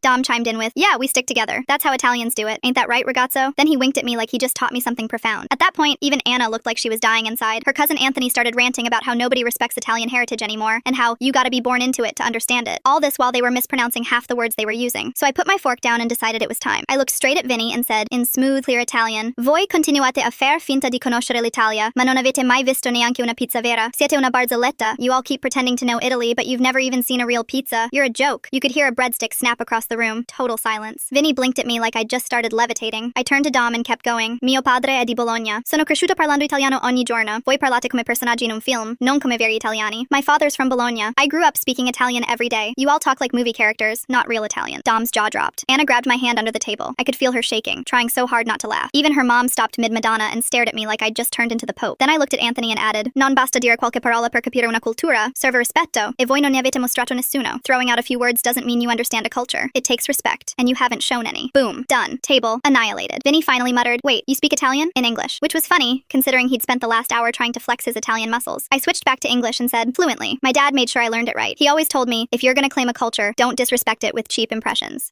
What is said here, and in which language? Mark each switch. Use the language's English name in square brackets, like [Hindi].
[English] Dom chimed in with, "Yeah, we stick together. That's how Italians do it. Ain't that right, ragazzo?" Then he winked at me like he just taught me something profound. At that point, even Anna looked like she was dying inside. Her cousin Anthony started ranting about how nobody respects Italian heritage anymore, and how you gotta be born into it to understand it. All this while they were mispronouncing half the words they were using. So I put my fork down and decided it was time. I looked straight at Vinny and said, in smooth, clear Italian, [Italian] "Voi continuate a fare finta di conoscere l'Italia, ma non avete mai visto neanche una pizza vera. Siete una barzelletta. [English] You all keep pretending to know Italy, but you've never even seen a real pizza. You're a joke." You could hear a breadstick snap across the room. Total silence. Vinny blinked at me like I'd just started levitating. I turned to Dom and kept going. [Italian] "Mio padre è di Bologna. Sono cresciuta parlando italiano ogni giorno. Voi parlate come personaggi in un film, non come veri italiani. [English] My father's from Bologna. I grew up speaking Italian every day. You all talk like movie characters, not real Italian." Dom's jaw dropped. Anna grabbed my hand under the table. I could feel her shaking, trying so hard not to laugh. Even her mom stopped mid-Madonna and stared at me like I'd just turned into the Pope. Then I looked at Anthony and added, [Italian] "Non basta dire qualche parola per capire una cultura. Serve rispetto. E voi non ne avete mostrato nessuno." [English] Throwing out a few words doesn't mean you understand a culture. It takes respect, and you haven't shown any. Boom. Done. Table. Annihilated. Vinny finally muttered, "Wait, you speak Italian?" in English, which was funny, considering he'd spent the last hour trying to flex his Italian muscles. I switched back to English and said, fluently. My dad made sure I learned it right. He always told me, if you're gonna claim a culture, don't disrespect it with cheap impressions.